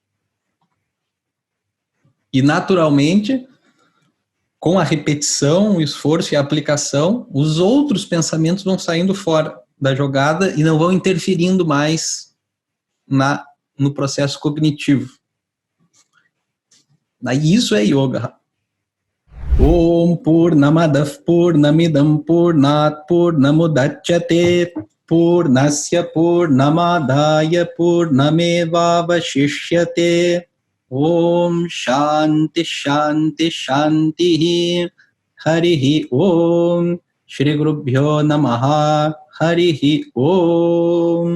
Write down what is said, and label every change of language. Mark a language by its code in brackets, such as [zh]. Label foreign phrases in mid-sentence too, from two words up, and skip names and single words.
[pt] E, naturalmente, com a repetição, o esforço e a aplicação, os outros pensamentos vão saindo fora da jogada e não vão interferindo mais no processo cognitivo. Daí isso é yoga. [sa] Om Purnamadav Purnamidam Purnat Purnamudachyate Purnasya Purnamadaya Purnamevavashishyate. Om Shanti Shanti Shanti Harihi Om Shri Gurubhyo Namaha Harihi Om.